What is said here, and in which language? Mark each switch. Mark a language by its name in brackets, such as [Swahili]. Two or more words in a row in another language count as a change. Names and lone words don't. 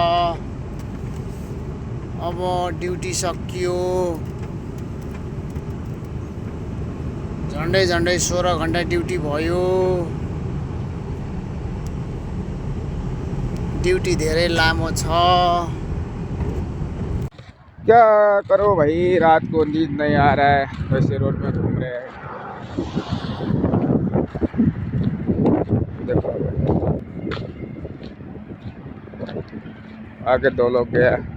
[Nepali] अब ड्युटी सकियो। झन्डै 16 घन्टा ड्युटी भयो। ड्युटी धेरै लामो छ। [Hindi] क्या करो भाई, रात को नींद नहीं आ रहा है, वैसे रोड में घूम रहे हैं। देखो आगे 2 लोग गया।